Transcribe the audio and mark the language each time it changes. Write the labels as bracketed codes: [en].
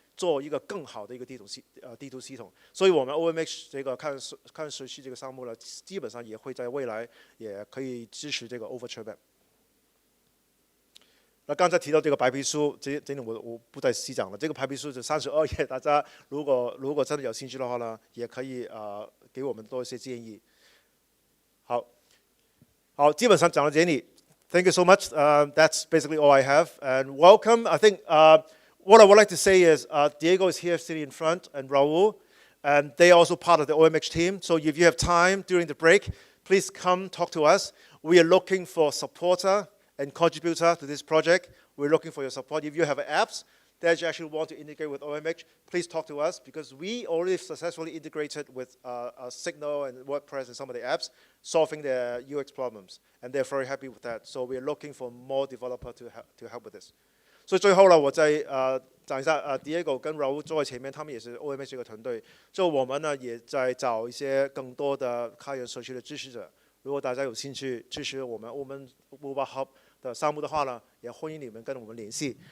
[zh] 做一个更好的一个地图系统，所以我们 OMH 这个开源社区这个项目呢，基本上也会在未来也可以支持这个 Overture Map。那刚才提到这个白皮书，这点我不再细讲了。这个白皮书是32页，大家如果真的有兴趣的话呢，也可以给我们多一些建议。好，基本上讲到这里。 [en] Thank you so much. That's basically all I have. And welcome. I think. What I would like to say is Diego is here sitting in front and Raul, and they are also part of the OMH team. So if you have time during the break, please come talk to us. We are looking for supporter and contributor to this project. We're looking for your support. If you have apps that you actually want to integrate with OMH, please talk to us because we already successfully integrated with Signal and WordPress and some of the apps, solving their UX problems. And they're very happy with that. So we're looking for more developers to help with this. [zh] 所以最后呢，我再讲一下Diego 跟 Raul 坐在前面，他们也是 OMH 这个团队。就我们呢，也在找一些更多的开源社区的支持者。如果大家有兴趣支持我们 Mobile Hub 的项目的话呢，也欢迎你们跟我们联系。